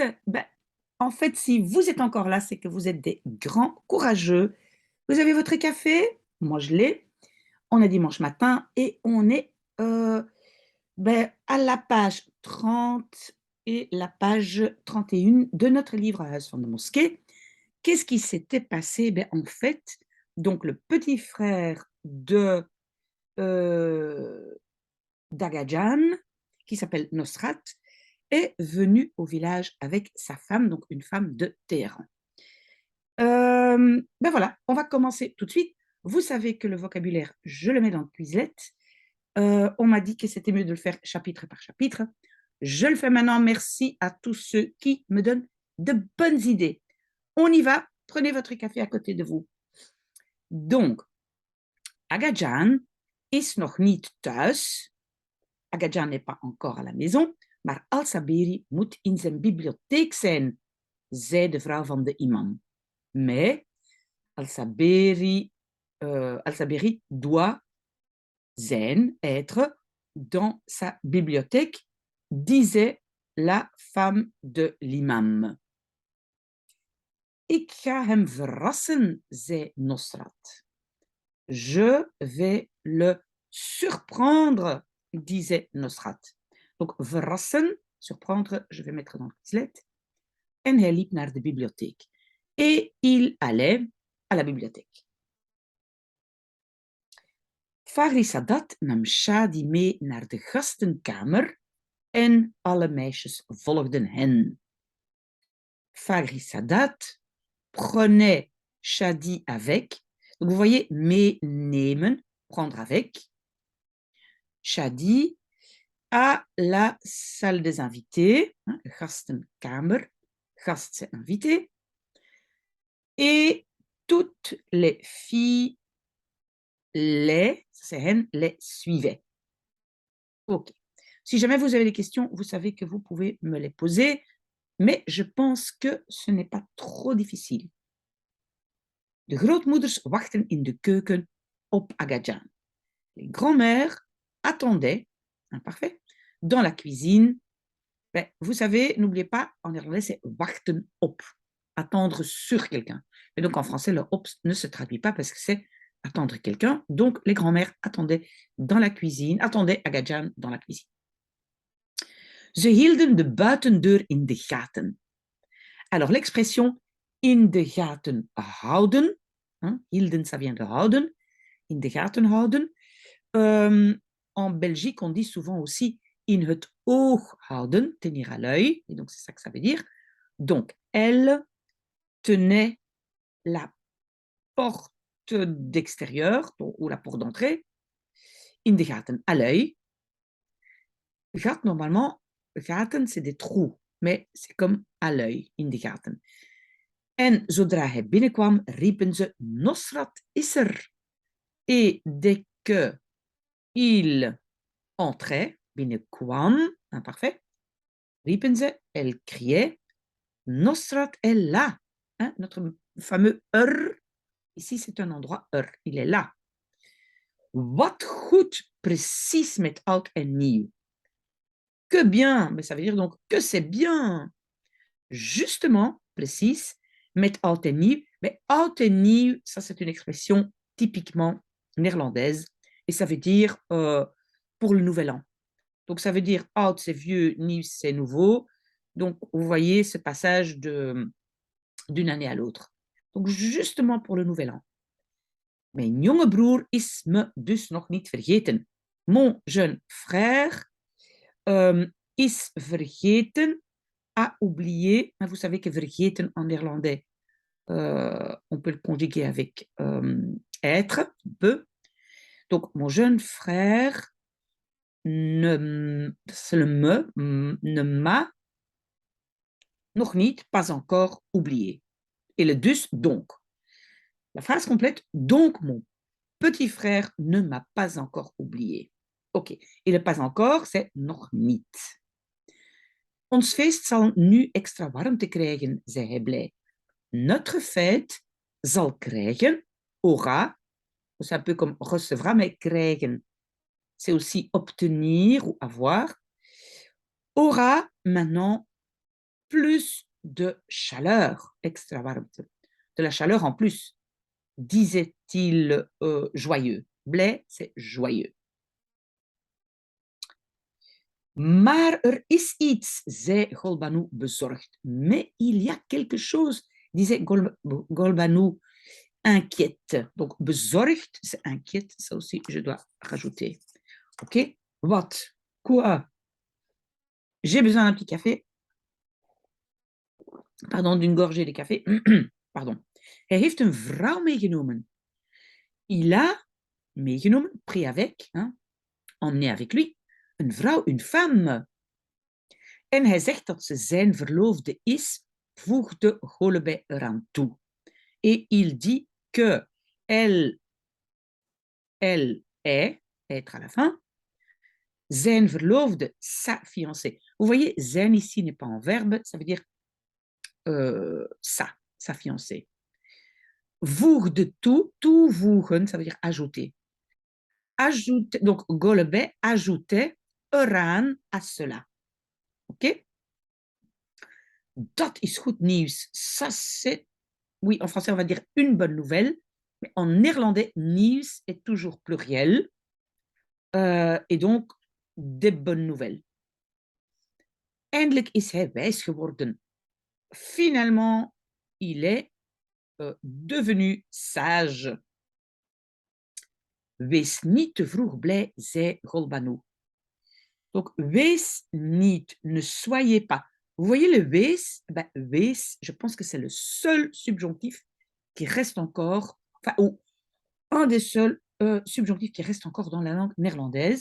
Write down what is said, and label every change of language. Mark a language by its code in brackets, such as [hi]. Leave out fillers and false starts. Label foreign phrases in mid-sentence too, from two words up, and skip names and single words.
[fr] En fait, si vous êtes encore là, c'est que vous êtes des grands courageux. Vous avez votre café? Moi, je l'ai. On est dimanche matin et on est à la page 30 et la page 31 de notre livre à Huis van de Mosquée. Qu'est-ce qui s'était passé? En fait, donc le petit frère de euh, d'Agajan, qui s'appelle Nosrat, est venu au village avec sa femme, donc une femme de Téhéran. Voilà, on va commencer tout de suite. Vous savez que le vocabulaire, je le mets dans le Quizlet. On m'a dit que c'était mieux de le faire chapitre par chapitre. Je le fais maintenant. Merci à tous ceux qui me donnent de bonnes idées. On y va. Prenez votre café à côté de vous. Donc, [nl] Agajan is nog niet thuis. [fr] Agajan n'est pas encore à la maison, [nl] maar Al-Sabiri moet in zijn bibliotheek zijn, zei de vrouw van de imam. [fr] Mais Al-Sabiri doit zijn, être, dans sa bibliothèque, disait la femme de l'imam. [nl] Ik ga hem verrassen, zei Nosrat. [fr] Je vais le surprendre, disait Nosrat. Donc, verrassen, surprendre, je vais mettre dans le Quizlet. [nl] En hij liep naar de bibliotheek. [fr] Et il allait à la bibliothèque. [nl] Fagri Sadat nam Shadi mee naar de gastenkamer en alle meisjes volgden hen. [fr] Fagri Sadat prenait Shadi avec. Donc, vous voyez, meenemen, prendre avec. Shadi à la salle des invités, gastenkamer, gast c'est invité, et toutes les filles les suivaient. Ok. Si jamais vous avez des questions, vous savez que vous pouvez me les poser, mais je pense que ce n'est pas trop difficile. [nl] De grootmoeders wachten in de keuken op Agajan. [fr] Les grands-mères attendaient, parfait, dans la cuisine. Vous savez, n'oubliez pas, en néerlandais, c'est [nl] wachten op, [fr] attendre sur quelqu'un. Et donc, en français, le op ne se traduit pas parce que c'est attendre quelqu'un. Donc, les grands-mères attendaient dans la cuisine, attendaient Agajan dans la cuisine. [nl] Ze hielden de buitendeur in de gaten. [fr] Alors, l'expression [nl] in de gaten houden, hielden, [fr] ça vient de [nl] houden, in de gaten houden. [fr] En Belgique, on dit souvent aussi [nl] in het oog houden, [fr] tenir à l'œil, et donc c'est ça que ça veut dire. Donc, elle tenait la porte d'extérieur, ou la porte d'entrée, [nl] in de gaten, [fr] à l'œil. Gat, normalement, gaten, c'est des trous, mais c'est comme à l'œil, [nl] in de gaten. En zodra hij binnenkwam, riepen ze, Nosrat is er. [fr] Et dès que il entrait, [nl] binnenkwam, imparfait, riepen ze, [fr] elle criait, Nosrat est là. Notre fameux ici c'est un endroit il est là. [nl] Wat goed, precies met oud en nieuw. [fr] Que bien, mais ça veut dire donc que c'est bien. Justement, précis, [nl] met oud en nieuw. Mais oud en nieuw, [fr] ça c'est une expression typiquement néerlandaise et ça veut dire pour le nouvel an. Donc ça veut dire oud c'est vieux, nieuw c'est nouveau. Donc vous voyez ce passage d'une année à l'autre. Donc justement pour le nouvel an. [nl] Mijn jonge broer is me dus nog niet vergeten. [fr] Mon jeune frère [nl] is vergeten, [fr] a oublié. Vous savez que vergeten en néerlandais, on peut le conjuguer avec être, peut. Donc, mon jeune frère ne m'a [nl] nog niet, [fr] pas encore oublié. Et le dus, donc. La phrase complète, donc mon petit frère ne m'a pas encore oublié. Ok. Et le pas encore, c'est [nl] nog niet. Ons feest zal nu extra warmte krijgen, zei hij blij. [fr] Notre fête [nl] zal krijgen, [fr] aura, c'est un peu comme recevra, mais krijgen, c'est aussi obtenir ou avoir, aura maintenant plus de chaleur, [nl] extra warmte, [fr] de la chaleur en plus, disait-il joyeux. Blij, c'est joyeux. [nl] Maar er is iets, zei Golbanu bezorgd. [fr] Mais il y a quelque chose, disait Golbanu inquiète. Donc, bezorgd, c'est inquiète. Ça aussi, je dois rajouter. OK? Wat? Quoi? J'ai besoin d'un petit café. Pardon, d'une gorgée de café. Pardon. [nl] Hij heeft een vrouw meegenomen. [fr] Il a meegenomen, pris avec, hein, emmené avec lui, [nl] een vrouw, [fr] une femme. [nl] En hij zegt dat ze zijn verloofde is, voegde Golubey eraan toe. [fr] Et il dit que elle est, être à la fin, [nl] zijn verloofde, [fr] sa fiancée. Vous voyez, zijn ici n'est pas en verbe, ça veut dire sa fiancée. [nl] Voegde toe, toevoegen, [fr] ça veut dire ajouter. Ajouter, donc Golubey ajoutait eraan à cela. [nl] OK? Dat is goed nieuws. [fr] Ça, c'est, oui, en français, on va dire une bonne nouvelle, mais en néerlandais, nieuws est toujours pluriel, et donc des bonnes nouvelles. [nl] Eindelijk is hij wijs geworden. [fr] Finalement, il est devenu sage. [nl] Wees niet te vroeg blij, zei Golbanu. Donc, wees niet, [fr] ne soyez pas. Vous voyez le [nl] wees, ben, wees, [fr] je pense que c'est le seul subjonctif qui reste encore, enfin, ou un des seuls subjonctifs qui reste encore dans la langue néerlandaise.